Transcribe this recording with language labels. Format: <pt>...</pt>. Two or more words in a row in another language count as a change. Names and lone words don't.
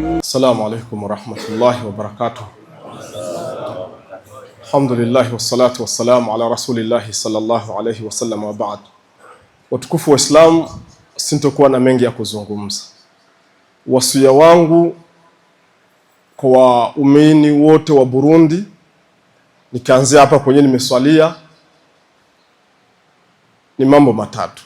<ar>السلام عليكم ورحمة الله وبركاته الحمد لله والصلاة والسلام على رسول الله صلى الله عليه وسلم وبعد.</ar> <sw>Watukufu wa Islam, sintokuwa na mengi ya kuzungumza. Wasia wangu kwa waumini wote wa Burundi, nikaanzia hapa kwenye nimeswalia, ni mambo matatu.</sw>